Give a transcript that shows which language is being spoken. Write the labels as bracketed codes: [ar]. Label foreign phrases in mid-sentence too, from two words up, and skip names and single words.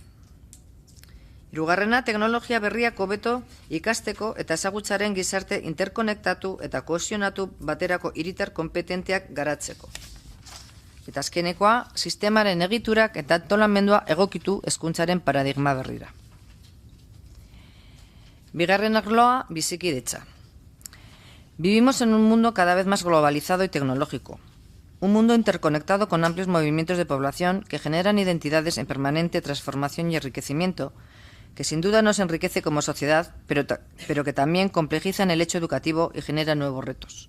[eu] Hirugarrena, teknologia berriak hobeto ikasteko eta ezagutzaren gizarte interkonektatu eta kohesionatu baterako hiritar konpetenteak garatzeko. Eta azkenekoa, sistemaren egiturak eta antolamendua egokitu hezkuntzaren paradigma berrira. Bigarren arloa, bizikidetza. [es] Vivimos en un mundo cada vez más globalizado y tecnológico. Un mundo interconectado con amplios movimientos de población que generan identidades en permanente transformación y enriquecimiento, que sin duda nos enriquece como sociedad, pero que también complejizan el hecho educativo y generan nuevos retos.